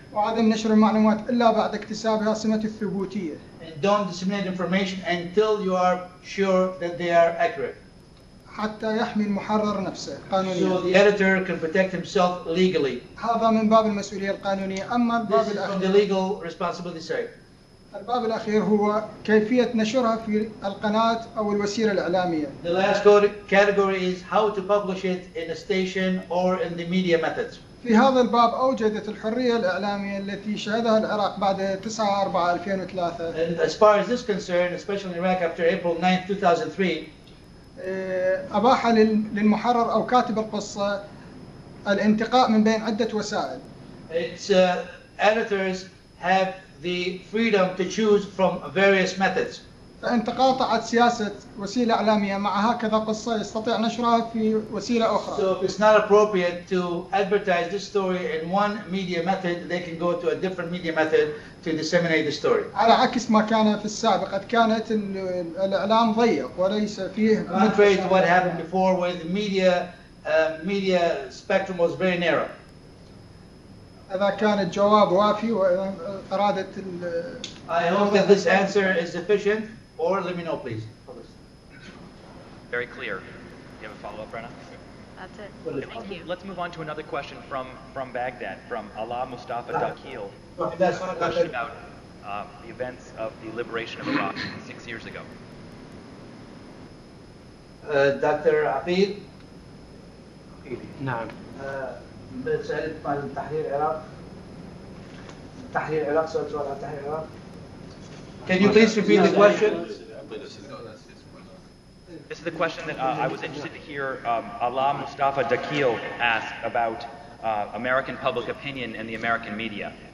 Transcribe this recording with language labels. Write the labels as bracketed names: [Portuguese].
[Arabic] وعدم نشر المعلومات إلا بعد اكتسابها سمة الثبوتية. [English] And don't disseminate information until you are sure that they are accurate. [Arabic] حتى يحمي المحرر نفسه قانونيا. [English] So the editor can protect himself legally. [Arabic] هذا من باب المسؤولية القانونية. أما الباب [English] This is from the [Arabic] الأخير [English] legal responsibility side. [Arabic] الباب الأخير هو كيفية نشرها في القناة أو الوسيلة الإعلامية. [English] The last category is how to publish it in a station or in the media methods. [Arabic] في هذا الباب أوجدت الحرية الإعلامية التي شهدها العراق بعد 9/4/2003. [English] And as far as this is concerned, especially in Iraq after April 9, 2003, [Arabic] أباح للمحرر أو كاتب القصة الانتقاء من بين عدة وسائل. [English] its editors have the freedom to choose from various methods. [Arabic] فإن تقاطعت سياسة وسيلة إعلامية مع هكذا قصة يستطيع نشرها في وسيلة أخرى. [English] So if it's not appropriate to advertise this story in one media method, they can go to a different media method to disseminate the story. [Arabic] على عكس ما كان في السابق، قد كانت الإعلام ضيق وليس فيه. [English] Contrary to what happened before, where the media spectrum was very narrow. [Arabic] إذا كان الجواب وافي وإذا أرادت [English] I hope that this answer is sufficient, or let me know, please. Very clear. You have a follow-up, Brenna? That's it. Okay, Thank you. let's move on to another question from Baghdad, from Allah Mustafa Dakil. That's A question about the events of the liberation of Iraq 6 years ago. Dr. Aqid, [Arabic] نعم. سألت عن تحرير العراق. تحرير العراق، سؤال عن تحرير العراق. [English] Can you please repeat the question? This is the question that I was interested to hear Allah Mustafa Dakil ask about American public opinion and the American media.